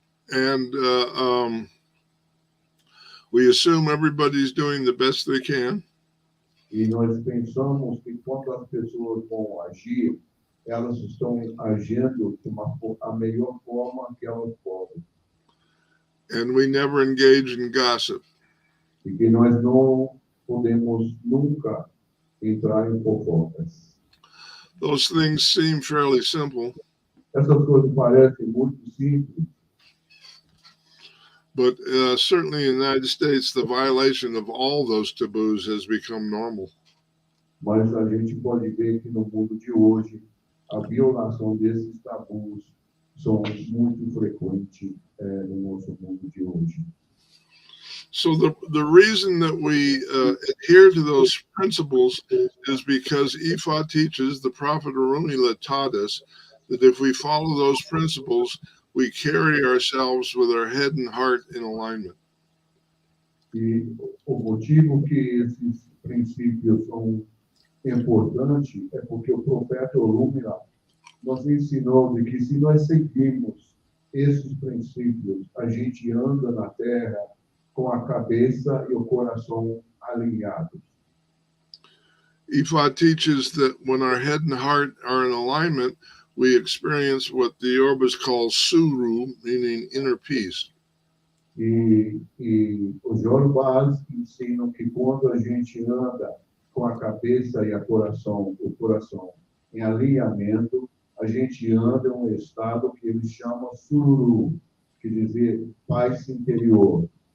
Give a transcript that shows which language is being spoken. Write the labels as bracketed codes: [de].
[en] And we assume everybody's doing the best they can. [pt] E nós pensamos que quando as pessoas vão agir, elas estão agindo de a melhor forma que elas podem. [en] And we never engage in gossip. [pt] E que nós não podemos nunca entrar em fofocas. [en] Those things seem fairly simple. [pt] Essas coisas parecem muito simples. [en] But certainly in the United States, the violation of all those taboos has become normal. [pt] Mas a gente pode ver que no mundo de hoje, a violação desses tabus são muito frequentes no nosso mundo de hoje. [en] So the reason that we adhere to those principles is because Ifá teaches, the prophet Orunmila taught us, that if we follow those principles, we carry ourselves with our head and heart in alignment. [pt] E o motivo que esses princípios são importantes é porque o profeta Orunmila nos ensinou de que se nós seguirmos esses princípios, a gente anda na Terra com a cabeça e o coração alinhados. [en] Ifá teaches that when our head and heart are in alignment, we experience what the Yorubas call suru, meaning inner peace. [pt] E os Yorubás ensinam que quando a gente anda com a cabeça e o coração em alinhamento, a gente anda em um estado que eles chamam sururu, que quer dizer paz interior.